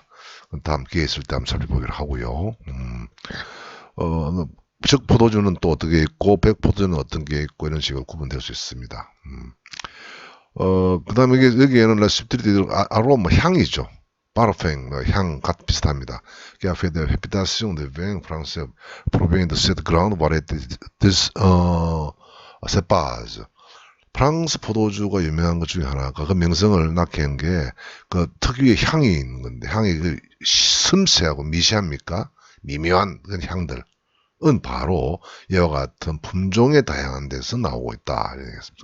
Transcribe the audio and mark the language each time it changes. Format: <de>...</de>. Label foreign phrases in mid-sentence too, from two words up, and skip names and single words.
<ko>다음 기회 있을 때 한번 살펴보기로 하고요. 즉 포도주는 또 어떻게 있고 백포도주는 어떤 게 있고 이런 식으로 구분될 수 있습니다. 그 다음에 여기에는 레시피들이 아로마 향이죠. 파르팽 향 비슷합니다.</ko> <fr>qui a fait de réputation de vin français provient de cette grande variété de cépages.</fr> <ko>프랑스 포도주가 유명한 것 중에 하나가 그 명성을 낳게 한 게 그 특유의 향이 있는 건데, 향이 그 섬세하고 미시합니까? 미묘한 그런 향들은 바로 이와 같은 품종의 다양한 데서 나오고 있다.</ko>